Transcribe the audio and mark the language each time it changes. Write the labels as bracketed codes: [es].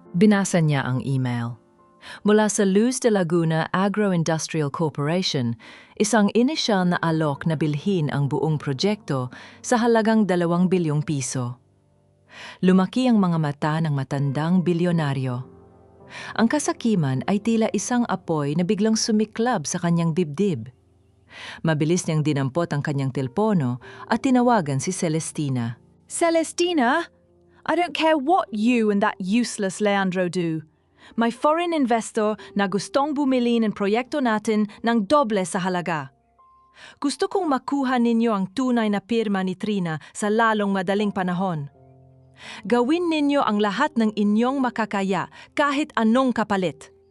[tl] Binasa niya ang email. Mula sa Luz de Laguna Agro-Industrial Corporation, isang inisyal na alok na bilhin ang buong proyekto sa halagang 2 bilyong piso. Lumaki ang mga mata ng matandang bilyonaryo. Ang kasakiman ay tila isang apoy na biglang sumiklab sa kanyang dibdib. Mabilis niyang dinampot ang kanyang telpono at tinawagan si Celestina. [en] Celestina, I don't care what you and that useless Leandro do. [tl] May foreign investor na gustong bumili ng proyekto natin ng doble sa halaga. Gusto kong makuha ninyo ang tunay na pirma ni Trina sa lalong madaling panahon. Gawin ninyo ang lahat ng inyong makakaya kahit anong kapalit.